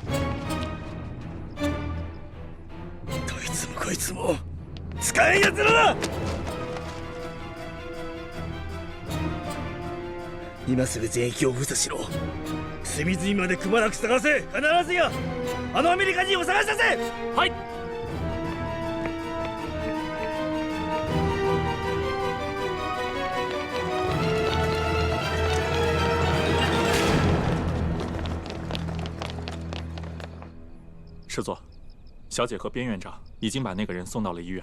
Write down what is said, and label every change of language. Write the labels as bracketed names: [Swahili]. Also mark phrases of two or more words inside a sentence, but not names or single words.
[Japanese] どいつもこいつも使えんやつらだ。今すぐ全域を封鎖しろ。隅々までくまなく探せ。必ずやあのアメリカ人を探し出せ。はい。 [Chinese] 师座，小姐和边院长已经把那个人送到了医院。